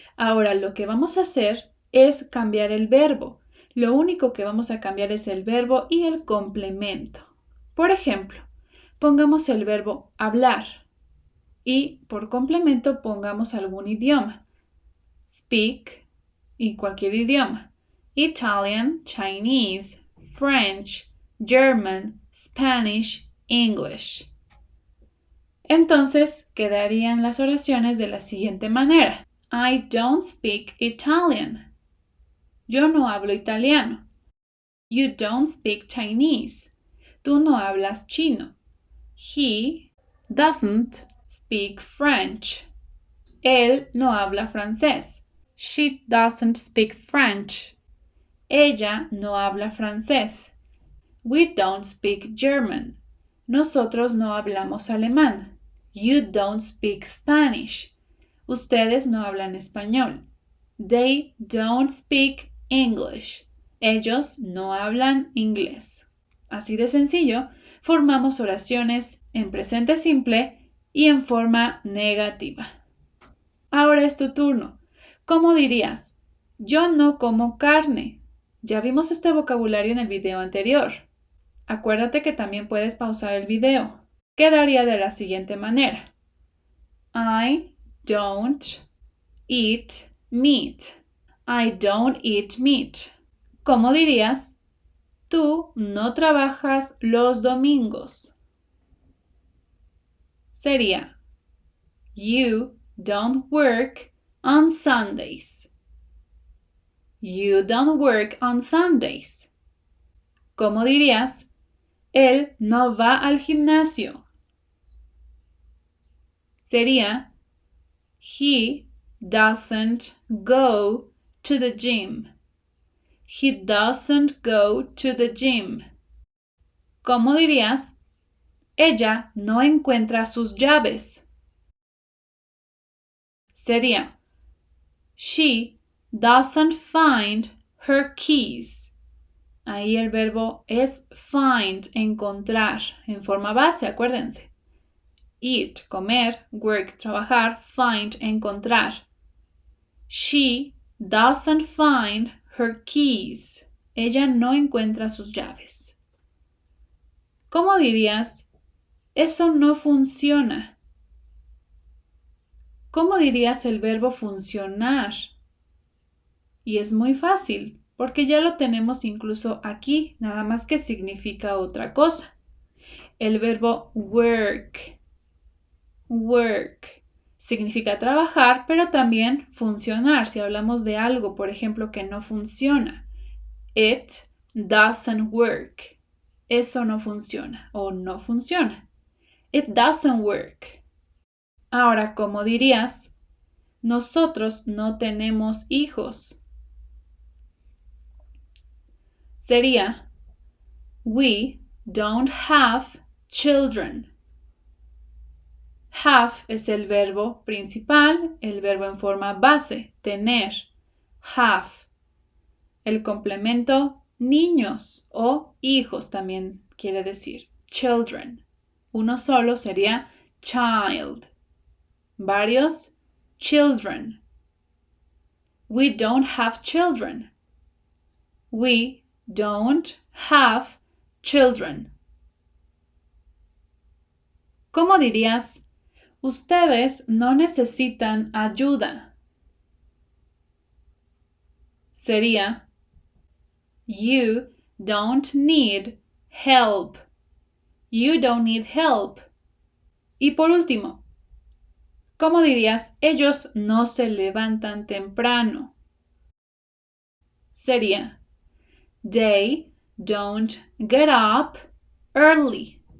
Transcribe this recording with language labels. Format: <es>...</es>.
<es>Ahora, lo que vamos a hacer es cambiar el verbo. Lo único que vamos a cambiar es el verbo y el complemento. Por ejemplo, pongamos el verbo hablar y por complemento pongamos algún idioma. Speak y cualquier idioma.</es> <en>Italian, Chinese, French, German, Spanish, English.</en> <es>Entonces quedarían las oraciones de la siguiente manera.</es> <en>I don't speak Italian.</en> <es>Yo no hablo italiano.</es> <en>You don't speak Chinese.</en> <es>Tú no hablas chino.</es> <en>He doesn't speak French.</en> <es>Él no habla francés.</es> <en>She doesn't speak French.</en> <es>Ella no habla francés.</es> <en>We don't speak German.</en> <es>Nosotros no hablamos alemán.</es> <en>You don't speak Spanish.</en> <es>Ustedes no hablan español.</es> <en>They don't speak English.</en> <es>Ellos no hablan inglés. Así de sencillo, formamos oraciones en presente simple y en forma negativa. Ahora es tu turno. ¿Cómo dirías? Yo no como carne. Ya vimos este vocabulario en el video anterior. Acuérdate que también puedes pausar el video. Quedaría de la siguiente manera.</es> <en>I don't eat meat. I don't eat meat.</en> <es>¿Cómo dirías? Tú no trabajas los domingos.</es> <en>Sería You don't work on Sundays. You don't work on Sundays.</en> <es>¿Cómo dirías? Él no va al gimnasio.</es> <en>Sería He doesn't go to the gym. He doesn't go to the gym.</en> <es>¿Cómo dirías? Ella no encuentra sus llaves.</es> <en>Sería She doesn't find her keys.</en> <es>Ahí el verbo es find, encontrar, en forma base, acuérdense. Eat, comer, work, trabajar, find, encontrar.</es> <en>She doesn't find her keys.</en> <es>Ella no encuentra sus llaves. ¿Cómo dirías? Eso no funciona. ¿Cómo dirías el verbo funcionar? Y es muy fácil, porque ya lo tenemos incluso aquí, nada más que significa otra cosa. El verbo work. Work significa trabajar, pero también funcionar. Si hablamos de algo, por ejemplo, que no funciona.</es> <en>It doesn't work.</en> <es>Eso no funciona o no funciona.</es> <en>It doesn't work.</en> <es>Ahora, ¿cómo dirías? Nosotros no tenemos hijos.</es> <en>Sería We don't have children.</en> <es>Have es el verbo principal, el verbo en forma base, tener. Have. El complemento niños o hijos también quiere decir children. Uno solo sería child. Varios children.</es> <en>We don't have children. We don't have children.</en> <es>¿Cómo dirías? Ustedes no necesitan ayuda.</es> <en>Sería You don't need help. You don't need help.</en> <es>Y por último, ¿cómo dirías? Ellos no se levantan temprano.</es> <en>Sería They don't get up early.</en>